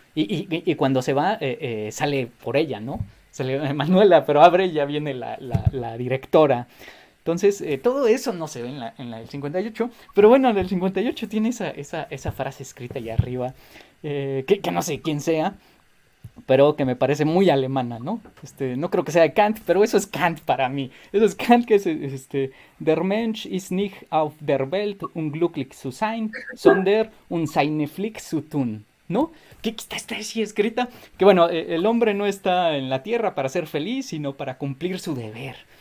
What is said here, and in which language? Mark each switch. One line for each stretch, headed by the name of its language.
Spanish: Y cuando se va, sale por ella, ¿no? Sale Manuela, pero abre y ya viene la directora. Entonces, todo eso no se ve en la del 58, pero bueno, la del 58 tiene esa frase escrita allá arriba, que no sé quién sea, pero que me parece muy alemana, ¿no? No creo que sea de Kant, pero eso es Kant para mí. Eso es Kant, que es
German: der Mensch ist nicht auf der Welt, um glücklich zu sein, sondern seine Pflicht zu tun,
Spanish: ¿no? Que está así escrita, que bueno, el hombre no está en la tierra para ser feliz, sino para cumplir su deber.